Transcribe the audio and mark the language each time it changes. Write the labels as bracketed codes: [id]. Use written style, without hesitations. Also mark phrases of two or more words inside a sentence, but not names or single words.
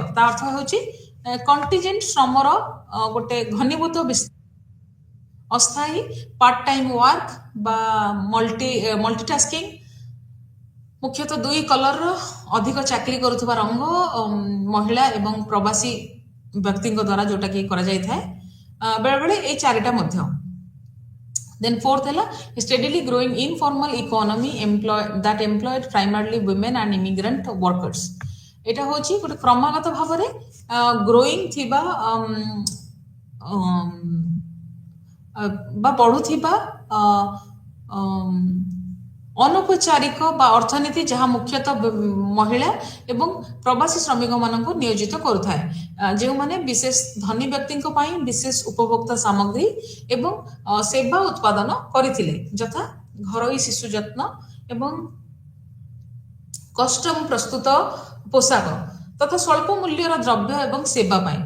[or] ତା ଅର୍ଥ ହେଉଛି କଣ୍ଟିଜେଣ୍ଟ ଶ୍ରମର ଗୋଟେ ଘନୀଭୂତ ଅସ୍ଥାୟୀ [en] part time work [or] ବା ମଲ୍ଟିଟାସ୍କିଂ, ମୁଖ୍ୟତଃ ଦୁଇ କଲରର ଅଧିକ ଚାକିରି କରୁଥିବା ରଙ୍ଗ, ମହିଳା ଏବଂ ପ୍ରବାସୀ ବ୍ୟକ୍ତିଙ୍କ ଦ୍ୱାରା ଯୋଉଟାକି କରାଯାଇଥାଏ, ବେଳେବେଳେ ଏଇ ଚାରିଟା ମଧ୍ୟ। [en] Then fourth ହେଲା steadily growing informal economy that employed primarily women and immigrant workers। [or] এটা ହେଉଛି ଗୋଟେ କ୍ରମାଗତ ଭାବରେ ଗ୍ରୋଇଂ ଥିବା ବା ବଢୁଥିବା ଅନୌପଚାରିକ ବା ଅର୍ଥନୀତି, ଯାହା ମୁଖ୍ୟତଃ ମହିଳା ଏବଂ ପ୍ରବାସୀ ଶ୍ରମିକମାନଙ୍କୁ ନିୟୋଜିତ କରୁଥାଏ, ଯେଉଁମାନେ ବିଶେଷ ଧନୀ ବ୍ୟକ୍ତିଙ୍କ ପାଇଁ ବିଶେଷ ଉପଭୋକ୍ତା ସାମଗ୍ରୀ ଏବଂ ସେବା ଉତ୍ପାଦନ କରିଥିଲେ, ଯଥା ଘରୋଇ ଶିଶୁ ଯତ୍ନ ଏବଂ କଷ୍ଟମ ପ୍ରସ୍ତୁତ ପୋଷାକ ତଥା ସ୍ୱଳ୍ପ ମୂଲ୍ୟର ଦ୍ରବ୍ୟ ଏବଂ ସେବା ପାଇଁ।